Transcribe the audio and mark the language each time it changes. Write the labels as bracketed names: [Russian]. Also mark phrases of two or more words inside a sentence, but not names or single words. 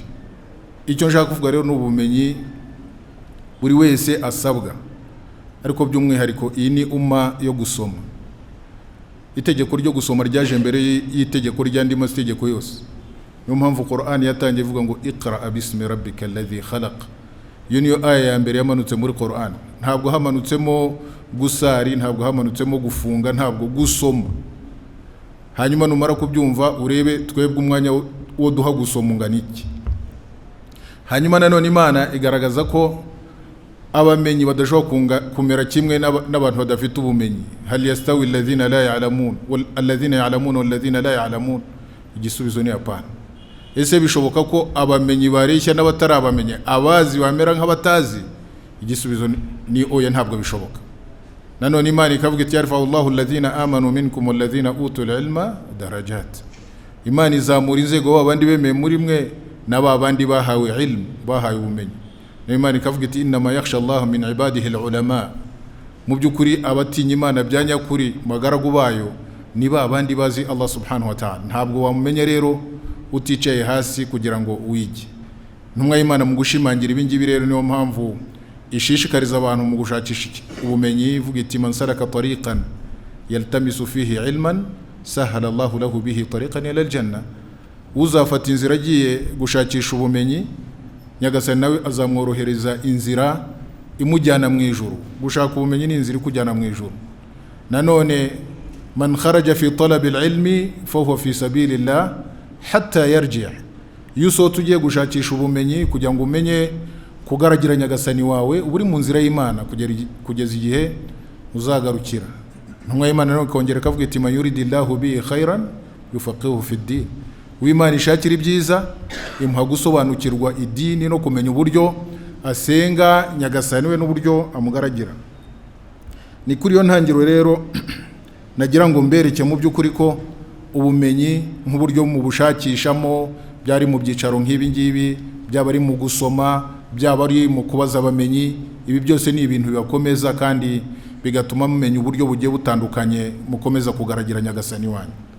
[Kinyarwanda] Icyo nshaka kuvuga rero n'ubumenyi buri wese asabwa, ariko by'umwihariko iyi ni umma yo gusoma. Itegeko ryo gusoma ryaje mbere y'itegeko ry'andi mategeko yose. Niyo mpamvu Qur'an yatangiye ivuga ngo [Arabic] اقرأ باسم ربك الذي خلق. [Kinyarwanda] Iyo niyo aya ya mbere yamanutse muri Qur'an. Ntabwo hamanutsemo gusari, ntabwo hamanutsemo gufunga, ntabwo gusoma. Hanyuma numara kubyumva urebe twebwe umwanya wo duha gusoma ungana iki. Hanyuma nanone Imana igaragaza ko abamenyi badashobora kumera kimwe n'abantu badafite ubumenyi. [Arabic] هل يستوي الذين لا يعلمون والذين يعلمون والذين لا يعلمون. [Kinyarwanda] Igisubizo ni hapana. Ese bishoboka ko abamenyi bareshya n'abatarabamenye, abazi bamera nk'abatazi? Igisubizo ni oya, ntabwo bishoboka. Nanone Imana ikavuga iti [Arabic] يرفع الله الذين آمنوا منكم والذين أوتوا العلم درجات. [Kinyarwanda] Imana izamura inzego abandi bemeye muri mwe n'abandi bahawe ilmu, bahawe ubumenyi. Imana ikavuga iti [Arabic] إنما يخشى الله من عباده العلماء. [Kinyarwanda] Mu by'ukuri abatinya Imana byanyakuri magaragu bayo ni babandi bazi [Arabic] الله سبحانه وتعالى. [Kinyarwanda] Ntabwo wamumenya rero uticaye hasi kugira ngo wige. Ntumwa y'Imana mu gushimangira ibingibi rero niyo mpamvu ishishikariza abantu mu gushakisha ubumenyi, ivuga iti [Arabic] من سلك طريقا يلتمس فيه علما سهل الله له به طريقا إلى الجنة. [Kinyarwanda] Uzafata inzira agiye gushakisha ubumenyi, Nyagasani nawe azamworohereza inzira imujyana mu ijuru. Gushaka ubumenyi ni inzira ikujyana mu ijuru. [Arabic] Nanone من خرج في طلب العلم فهو في سبيل الله حتى يرجع'. [Kinyarwanda] Yuso tugiye gushakisha ubumenyi kugira ngo umenye kugaragira Nyagasani wawe, uri mu nzira y'Imana kugeza igihe uzagarukira. Ntumwa y'Imana no kongera kavuga iti [Arabic] من يرد الله به خيرا يفقهه في الدين. [Kinyarwanda] Uw'Imana ishakira ibyiza imuha gusobanukirwa idini no kumenya uburyo asenga Nyagasani we n'uburyo amugaragira. Ni kuri yo ntangiro rero nagira ngo mbereke mu by'ukuri ko ubumenyi nk'uburyo mu bushakishamo byari mu byicaro nk'ibi ngibi, byaba ari mu gusoma, byaba ari mu kubaza abamenyi, ibi byose ni ibintu bibakomeza kandi bigatuma mumenya uburyo bugiye butandukanye mukomeza kugaragira Nyagasani wanyu.